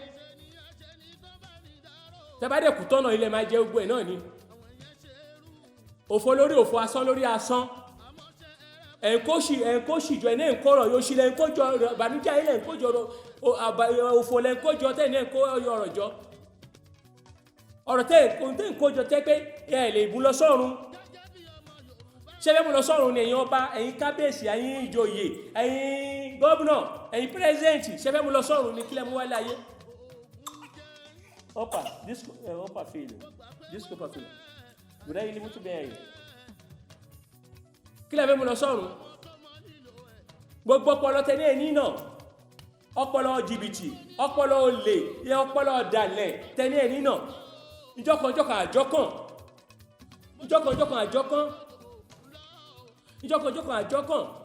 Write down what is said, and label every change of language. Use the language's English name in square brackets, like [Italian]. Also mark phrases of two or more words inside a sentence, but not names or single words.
[Yoruba] tẹ́bàdẹ̀ kù tọ́nà ilẹ̀ máa jẹ ogbó ẹ̀ náà ni òfò lórí òfò asán lórí asán ẹ̀ńkóṣì jọ ẹ̀nẹ́ ìkọ́rọ̀ yóò ṣílẹ̀ ìkójọ ìbànújẹ́ ilẹ̀ ìkójọ òfò lẹ̀ ìkójọ tẹ́ẹ̀ ẹ̀ńkó ọ̀rọ̀ jọ ọ̀rọ̀ tẹ́ ń kójọ tẹ́ pé ẹ lè mú lọ sọ́run. Ṣé fẹ́ mú lọ sọ́run ni ẹ̀yin ọba, ẹ̀yin kábíyèsí, ẹ̀yin ìjòyè, ẹ̀yin gómìnà, ẹ̀yin pírẹ́sidẹ̀ntì, ṣé fẹ́ mú lọ sọ́run ni kílẹ̀ mú wálé ayé? [Portuguese] Opa filho, desculpa filho. [Yoruba] Bùrẹ́ yìí ni [Portuguese] muito bem aí. [Yoruba] Kílẹ̀ fẹ́ mú lọ sọ́run? Gbogbo ọpọlọ tẹ́lẹ̀ ẹ̀ní náà, ọpọlọ jìbìtì, ọpọlọ olè, ọpọlọ ọ̀dàlẹ̀ tẹ́lẹ̀ ẹ̀ní náà, ìjọkànjọkàn àjọkàn, ìjọkànjọkàn àjọkàn, ìjọkànjọkàn àjọkàn.